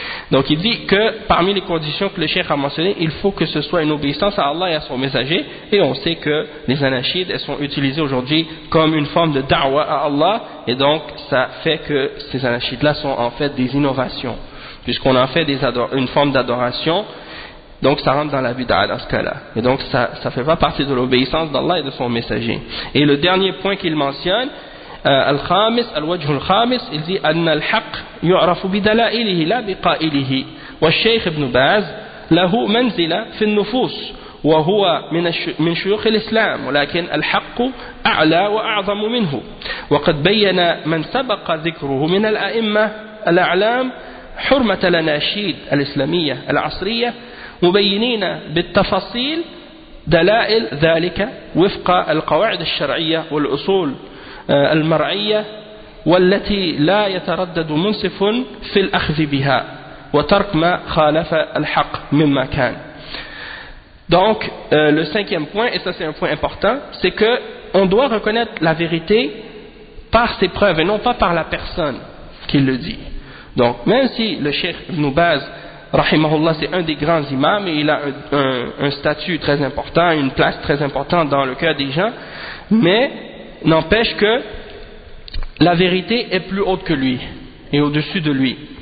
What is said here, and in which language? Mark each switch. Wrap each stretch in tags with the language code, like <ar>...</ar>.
<fr>Donc il dit que parmi les conditions que le cheikh a mentionnées, il faut que ce soit une obéissance à Allah et à son messager, et on sait que les anachides elles sont utilisées aujourd'hui comme une forme de da'wa à Allah, et donc ça fait que ces anachides là sont en fait des innovations, puisqu'on en fait une forme d'adoration, donc ça rentre dans la bid'a dans ce cas-là, et donc ça fait pas partie de l'obéissance d'Allah et de son messager. Et le dernier point qu'il mentionne,</fr> <ar>الوجه الخامس</ar> <fr>il dit</fr> <ar>أن الحق يعرف بدلائله لا بقائله والشيخ ابن باز له منزلة في النفوس وهو من شيوخ الإسلام ولكن الحق أعلى وأعظم منه وقد بين من سبق ذكره من الأئمة الأعلام حرمة الأناشيد الإسلامية العصرية مبينين بالتفاصيل دلائل ذلك وفق القواعد الشرعية والأصول المرعية والتي لا يتردد منصف في الأخذ بها وترك ما خالف الحق مما كان.</ar> <fr>Donc le cinquième point, et ça c'est un point important, c'est que on doit reconnaître la vérité par ses preuves et non pas par la personne qui le dit. Donc même si le Cheikh Ibn Baz rahimahullah c'est un des grands imams et il a un statut très important, une place très importante dans le cœur des gens, mais n'empêche que la vérité est plus haute que lui et au-dessus de lui.</fr>